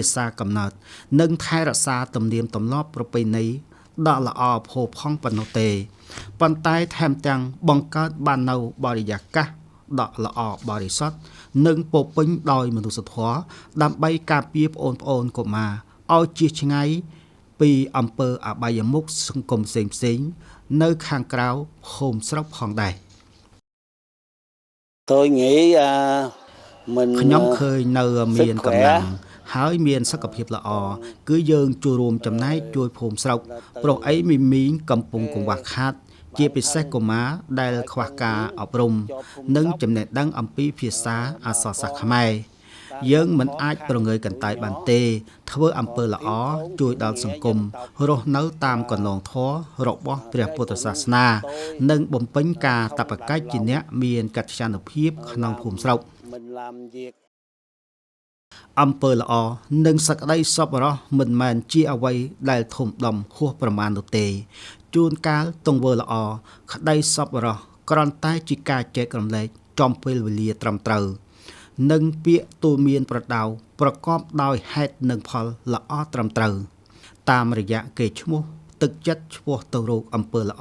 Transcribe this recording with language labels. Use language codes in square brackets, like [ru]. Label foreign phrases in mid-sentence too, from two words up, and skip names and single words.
[km] សាកំណើតនិងថែរក្សាទំនៀមទម្លាប់ប្រពៃណីដ៏ល្អផូរផង់ប៉ុណ្ណោះទេប៉ុន្តែថែមទាំងបង្កើតបាននូវបរិយាកាសដ៏ល្អបរិសុទ្ធនិងពោពេញដោយមនុស្សធម៌ដើម្បីការពារប្អូនៗកុមារឲ្យជៀសឆ្ងាយពីអំពើអបាយមុខសង្គមផ្សេងៗនៅខាងក្រៅភូមិស្រុកផងដែរ [vi] Tôi nghĩ mình [km] ខ្ញុំឃើញនៅមានកម្លាំងហើយមានសុខភាពល្អគឺយើងចូលរួមចំណែកជួយភូមិស្រុកប្រុសអីមីងកំពុងកង្វះខាតជាពិសេសកុមារដែលខ្វះការអប់រំនិងចំណេះដឹងអំពីភាសាអក្សរសាស្ត្រខ្មែរយើងមិនអាចប្រងើយកន្តើយបានទេធ្វើអំពើល្អជួយដល់សង្គមរស់នៅតាមកន្លងធម៌របស់ព្រះពុទ្ធសាសនានិងបំពេញការតបកិច្ចជាអ្នកមានកិត្យានុភាពក្នុងភូមិស្រុក [vi] mình làm việc [km] អំពើល្អនិងសក្តីសប្បុរសមិនមែនជាអ្វីដែលធំដុំហួសប្រមាណនោះទេជួនកាលទង្វើល្អក្តីសប្បុរសគ្រាន់តែជាការចែករំលែកចំពេលវេលាត្រឹមត្រូវនិងពាក្យទូលមានប្រដៅប្រកបដោយហេតុនិងផលល្អត្រឹមត្រូវតាមរយៈកេរ្តិ៍ឈ្មោះទឹកចិត្តឆ្ពោះទៅរកអំពើល្អ